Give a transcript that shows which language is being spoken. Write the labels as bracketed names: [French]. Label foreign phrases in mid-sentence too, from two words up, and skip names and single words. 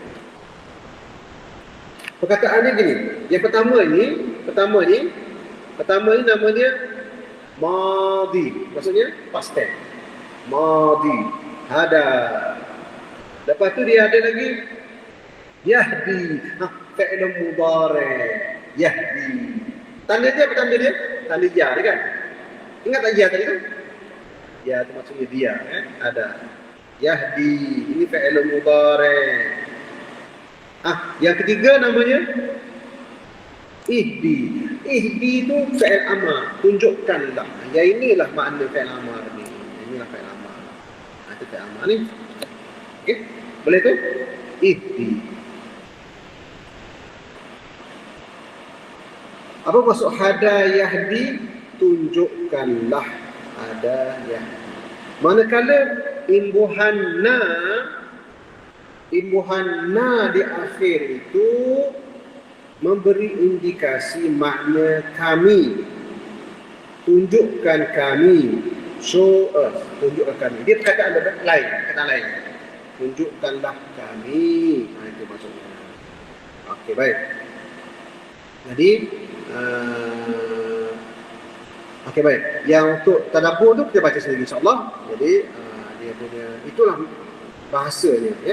[Malay] Perkataannya gini. Yang pertama ni nama dia madhi. Maksudnya past tense. Madhi. Hada. Lepas tu dia ada lagi Yahdi. [Arabic] فعل مضارع. يهدي. [Malay] Tanda dia apa tanda dia? Tanda ya dia kan? Ingat tak ya tadi tu? Ya tu maksudnya dia. Ada. Yahdi. Ini [Arabic] فعل مضارع. [Malay] Yang ketiga namanya ihdi. Ihdi itu [Arabic] فعل أمر. [Malay] Tunjukkanlah. Ya inilah makna [Arabic] فعل أمر [Malay] ni. Inilah [Arabic] فعل أمر. [Malay] Itu [Arabic] فعل أمر [Malay] ni. Okey? Boleh tu? Ihdi. Apa maksud [Arabic] هدى يهدي? [Malay] Tunjukkanlah. [Arabic] هدى يهدي. [Malay] Manakala imbuhan na di akhir itu memberi indikasi makna kami. Tunjukkan kami. [English] Show us. [Malay] Tunjukkan kami. Dia perkataan lain. Perkataan lain. Tunjukkanlah kami. Itu maksudnya. Okey, baik. Jadi, okey, baik. Yang untuk tadabbur tu kita baca sendiri insya-Allah. Jadi, dia punya itulah bahasanya, ya.